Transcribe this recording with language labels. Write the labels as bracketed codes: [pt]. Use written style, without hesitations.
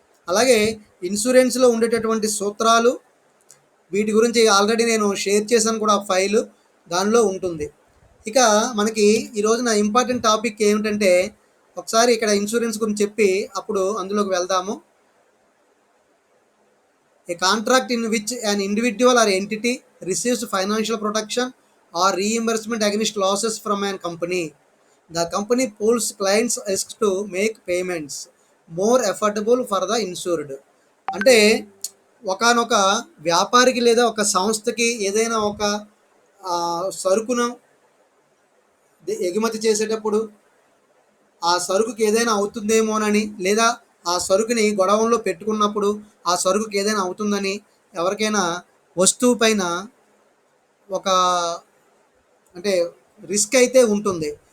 [te] అలాగే ఇన్సూరెన్స్లో ఉండేటటువంటి సూత్రాలు, వీటి గురించి ఆల్రెడీ నేను షేర్ చేశాను కూడా, ఫైలు దానిలో ఉంటుంది. ఇక మనకి ఈ రోజున ఇంపార్టెంట్ టాపిక్ ఏమిటంటే, ఒకసారి ఇక్కడ ఇన్సూరెన్స్ గురించి చెప్పి అప్పుడు అందులోకి వెళ్దాము. [en] A contract in which an individual or entity receives financial protection or reimbursement against losses from an company. The company pools clients' risk to make payments more affordable for the insured. [te] అంటే ఒకానొక వ్యాపారికి లేదా ఒక సంస్థకి ఏదైనా ఒక సరుకును ఎగుమతి చేసేటప్పుడు ఆ సరుకుకి ఏదైనా అవుతుందేమోనని, లేదా ఆ సరుకుని గొడవంలో పెట్టుకున్నప్పుడు ఆ సరుకుకి ఏదైనా అవుతుందని, ఎవరికైనా వస్తువు పైన ఒక అంటే రిస్క్ అయితే ఉంటుంది.